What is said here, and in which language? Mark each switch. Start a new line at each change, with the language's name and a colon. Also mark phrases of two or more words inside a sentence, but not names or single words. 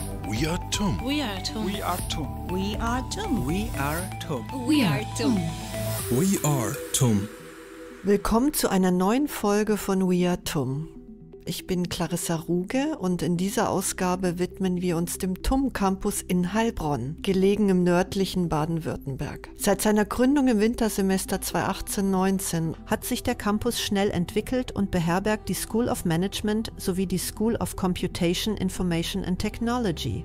English: We are TUM. We are TUM. We are TUM. We are TUM. We are TUM. We are TUM. We are TUM.
German: Willkommen zu einer neuen Folge von We Are TUM. Ich bin Clarissa Ruge und in dieser Ausgabe widmen wir uns dem TUM Campus in Heilbronn, gelegen im nördlichen Baden-Württemberg. Seit seiner Gründung im Wintersemester 2018-19 hat sich der Campus schnell entwickelt und beherbergt die School of Management sowie die School of Computation, Information and Technology.